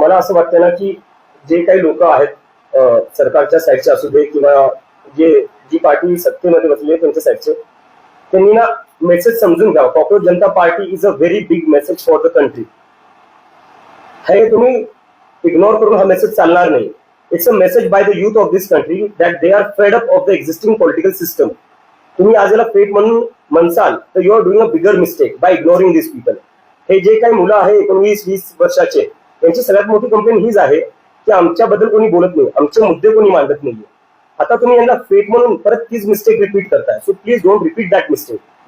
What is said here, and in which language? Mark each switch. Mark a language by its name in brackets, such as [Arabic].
[Marathi] मला असं वाटतं ना की जे काही लोक आहेत सरकारच्या साईडचे असू दे किंवा जी पार्टी सत्तेमध्ये बसली आहे त्यांच्या साईडचे त्यांनी ना मेसेज समजून घ्यावं. [English] Cockroach Janata party is a very big message for the country. [Marathi] हे तुम्ही इग्नोर करून हा मेसेज चालणार नाही. [English] It's a message by the youth of this country that they are fed up of the existing political system. [Marathi] तुम्ही आज याला फेट म्हणून म्हणसाल तर [English] You are doing a bigger mistake by ignoring this people. [Marathi] हे जे काही मुलं आहे 19-20 वर्षाचे त्यांची सगळ्यात मोठी कंप्लेंट हीच आहे की आमच्याबद्दल कोणी बोलत नाही, आमचे मुद्दे कोणी मांडत नाहीये. आता तुम्ही यांना फेट म्हणून परत तीच मिस्टेक रिपीट करताय. [English] So please don't repeat that mistake.